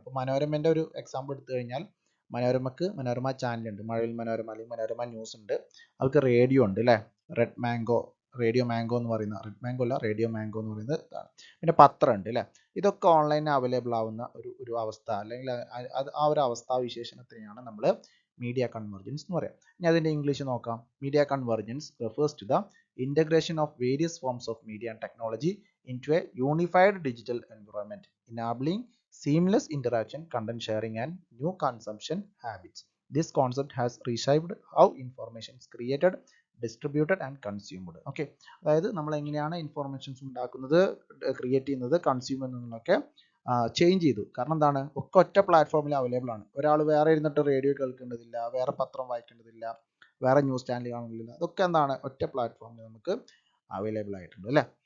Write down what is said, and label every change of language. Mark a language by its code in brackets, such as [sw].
[ml] ഇപ്പോൾ മനോരമേൻ്റെ ഒരു എക്സാമ്പിൾ എടുത്തു കഴിഞ്ഞാൽ മനോരമക്ക് മനോരമ ചാനലുണ്ട്, മഴവിൽ മനോരമ അല്ലെങ്കിൽ മനോരമ ന്യൂസ് ഉണ്ട്. അവർക്ക് റേഡിയോ ഉണ്ട് അല്ലേ, റേഡിയോ മാംഗോ എന്ന് പറയുന്ന, റേഡിയോ മാംഗോ എന്ന് പറയുന്നത് ഇതാണ്. പിന്നെ പത്രം ഉണ്ട് അല്ലേ. ഇതൊക്കെ ഓൺലൈനിൽ അവൈലബിൾ ആവുന്ന ഒരു അവസ്ഥ, അല്ലെങ്കിൽ ആ ഒരു അവസ്ഥാവിശേഷണത്തിനെയാണ് നമ്മൾ മീഡിയ കൺവെർജൻസ് എന്ന് പറയാം. ഇനി അതിൻ്റെ ഇംഗ്ലീഷ് നോക്കാം. [en] Media convergence refers to the integration of various forms of media and technology into a unified digital environment, enabling seamless interaction, content sharing, and new consumption habits. This concept has reshaped how information is created, distributed, and consumed. [ml] Okay, അതായത് നമ്മൾ എങ്ങനെയാണ് informations ഉണ്ടാക്കുന്നത്, create ചെയ്യുന്നത്, consume ചെയ്യുന്നതൊക്കെ change ചെയ്തു. കാരണം എന്താണ്, ഒക്കെ ഒറ്റ പ്ലാറ്റ്ഫോമിൽ അവൈലബിൾ ആണ്. ഒരാൾ വേറെ ഇരുന്നിട്ട് റേഡിയോ കേൾക്കേണ്ടതില്ല, വേറെ പത്രം വായിക്കേണ്ടതില്ല, വേറെ ന്യൂസ് ചാനൽ കാണേണ്ടതില്ല. അതൊക്കെ എന്താണ്, ഒറ്റ പ്ലാറ്റ്ഫോമിൽ നമുക്ക് അവൈലബിൾ ആയിട്ടുണ്ട് അല്ലേ.